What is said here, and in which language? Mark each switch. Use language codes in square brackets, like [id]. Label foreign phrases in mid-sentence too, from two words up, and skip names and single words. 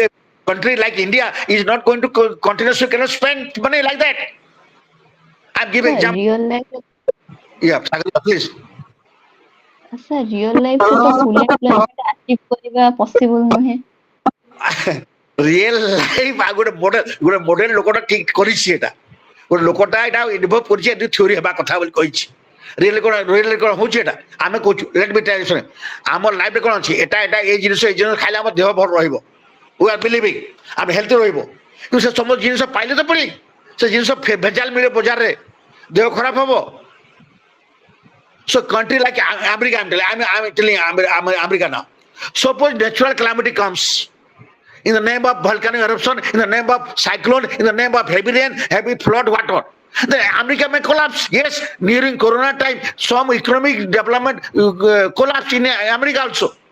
[en] A country like India is not going to continuously cannot spend money like that. I'm giving example. Real life. Yeah, please. Sir, real life to full employment achieve କରିବା possible ନୁହେଁ. Real life [or] ଗୋଟେ ମଡେଲ ଲୋକଟା ଠିକ କରିଛି ଏଟା. ଗୋଟେ ଲୋକଟା ଏଟା ଇନଭଲ୍ଭ କରିଛି ଏଠି ଥିଓରି ହେବା କଥା ବୋଲି କହିଛି. ରିଏଲ କଣ ହଉଛି ଏଟା ଆମେ କହୁଛୁ [en] let me tell you [or] ଆମ ଲାଇଫରେ କଣ ଅଛି ଏଟା ଏଇ ଜିନିଷ ଖାଇଲେ ଆମ ଦେହ ଭଲ ରହିବ. [en] we are believing [or] ଆମେ ହେଲ୍ଥ ରହିବ କିନ୍ତୁ ସେ ସମସ୍ତ ଜିନିଷ ପାଇଲେ ତ ପୁଣି ସେ ଜିନିଷ ଭେଜାଲ ମିଳେ ବଜାରରେ ଦେହ ଖରାପ ହବ. [en] So country like America, I'm telling America now. Suppose natural calamity comes in the name of volcanic eruption, in the name of cyclone, in the name of heavy rain, heavy flood, whatever. Then America may collapse. Yes, during Corona time, some economic development collapsed in America also.